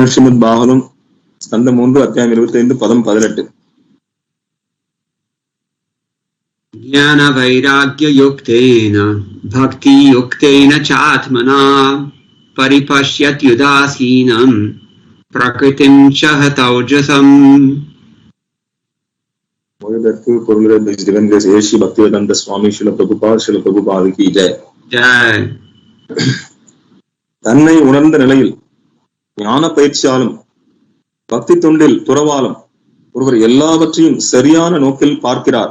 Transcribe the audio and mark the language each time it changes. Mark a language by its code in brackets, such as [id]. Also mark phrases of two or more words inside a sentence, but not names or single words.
[sa] श्रीमद् भागवतम्, स्कन्ध 3, अध्यायम् 25, पदम् 18. ज्ञान वैराग्य युक्तेन भक्ति युक्तेन चात्मना परिपश्यत् युदासीनम् प्रकृतिम् चहतौजसम्. [ta] மொழிபெயர்ப்பு பொருளுரை [en] Divine Grace [ta] ஏசி பக்திவேதாந்த சுவாமி ஸ்ரீல பிரபுபாத கி ஜெய். தன்னை உணர்ந்த நிலையில் ஞான பயிற்சியாலும் பக்தி தொண்டில் துறவாலும் ஒருவர் எல்லாவற்றையும் சரியான நோக்கில் பார்க்கிறார்.